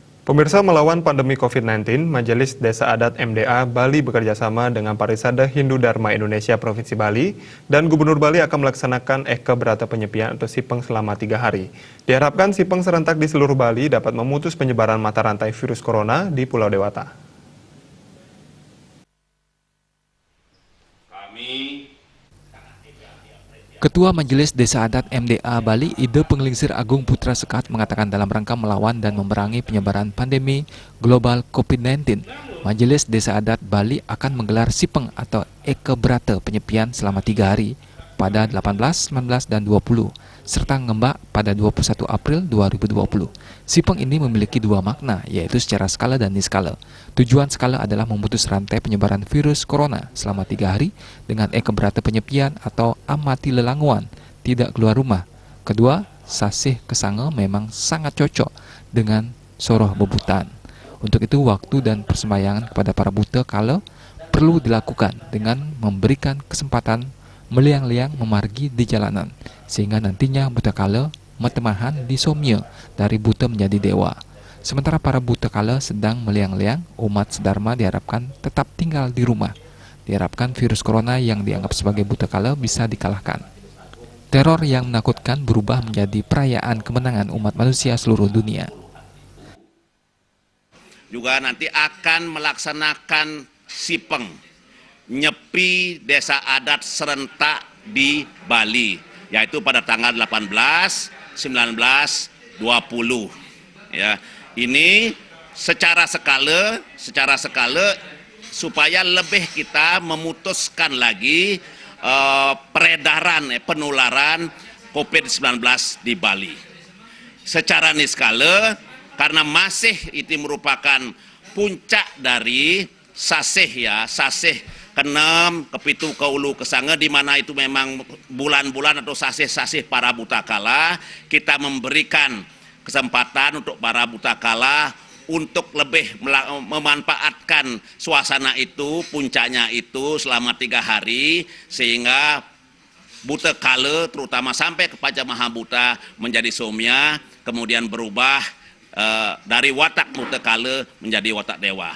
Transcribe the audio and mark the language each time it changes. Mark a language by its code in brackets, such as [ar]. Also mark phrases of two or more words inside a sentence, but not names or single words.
[id] Pemirsa, melawan pandemi COVID-19, Majelis Desa Adat MDA Bali bekerjasama dengan Parisada Hindu Dharma Indonesia Provinsi Bali dan Gubernur Bali akan melaksanakan Eka Berata Penyepian atau Sipeng selama 3 hari. Diharapkan Sipeng serentak di seluruh Bali dapat memutus penyebaran mata rantai virus corona di Pulau Dewata. Ketua Majelis Desa Adat MDA Bali, Ide Penglingsir Agung Putra Sekat mengatakan dalam rangka melawan dan memerangi penyebaran pandemi global COVID-19, Majelis Desa Adat Bali akan menggelar Sipeng atau Eka Berata Penyepian selama 3 hari pada 18, 19, dan 20, serta ngembak pada 21 April 2020. Sipeng ini memiliki 2 makna, yaitu secara skala dan niskala. Tujuan skala adalah memutus rantai penyebaran virus corona selama 3 hari dengan Eka Berata Penyepian atau [ban] amati lelanguan, [id] tidak keluar rumah. Kedua, [ban] sasih kesange [id] memang sangat cocok dengan [ban] soroh bebutan. [id] Untuk itu, waktu dan persembayangan kepada para buta kala perlu dilakukan dengan memberikan kesempatan [ban] meliang-liang memargi [id] di jalanan, sehingga nantinya buta kala [ban] metemahan di somya [id] dari buta menjadi dewa. Sementara para buta kala sedang meliang-liang, umat sedharma diharapkan tetap tinggal di rumah. Diharapkan virus corona yang dianggap sebagai buta kala bisa dikalahkan. Teror yang menakutkan berubah menjadi perayaan kemenangan umat manusia seluruh dunia. Juga nanti akan melaksanakan Sipeng, nyepi desa adat serentak di Bali, yaitu pada tanggal 18, 19, 20. Ya, ini secara skala supaya lebih kita memutuskan lagi peredaran penularan COVID-19 di Bali. Secara niskala, karena masih itu merupakan puncak dari sasih ke-6, ke-7, ke-8, ke-9, di mana itu memang bulan-bulan atau sasih-sasih para buta kala, kita memberikan kesempatan untuk para buta kala untuk lebih memanfaatkan suasana itu, puncaknya itu selama 3 hari, sehingga buta kala terutama sampai ke Paja Mahabuta menjadi somya, kemudian berubah dari watak buta kala menjadi watak dewa.